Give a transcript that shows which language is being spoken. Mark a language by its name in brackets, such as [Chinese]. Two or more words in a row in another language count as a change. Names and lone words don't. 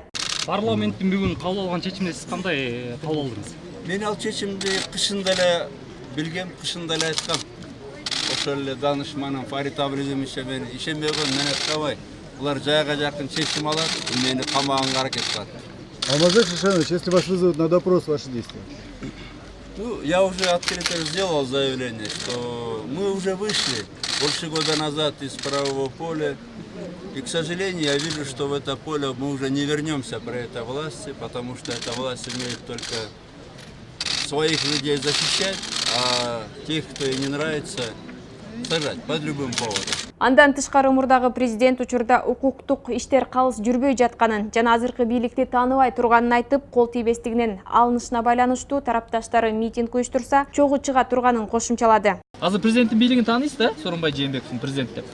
[Kyrgyz] Парламенттин бүгүн кабыл алган чечимди сиз кандай кабыл алдыңыз? Мен ал чечимди кышында эле билгем, кышында эле айткам. Ошол эле данышманым Фарид Абризимовиче мен ишенбеген мен айткабай. Булар жайга жакын чечим алат, мени камаганга аракет кылат. [Russian] Алмазбек Шишанович, если вас вызовут на допрос, ваши действия? Ну, я уже открыто сделал заявление, что мы уже вышли больше года назад из правового поля. И, к сожалению, я вижу, что в это поле мы уже не вернемся при этой власти, потому что эта власть имеет только своих людей защищать, а тех, кто ей не нравится, сажать под любым поводом. [Kyrgyz] Андан тышкары мурдагы президент учурда укуктук иштер калыс жүрбөй жатканын жана азыркы бийликти тааныбай турганын айтып, кол тийбестигинен алынышына байланыштуу тарапташтары митинг уюштурса, чогуу чыга турганын кошумчалады. Азыр президенттин бийлигин тааныйсыз да? Сооронбай Жээнбековдун президент деп.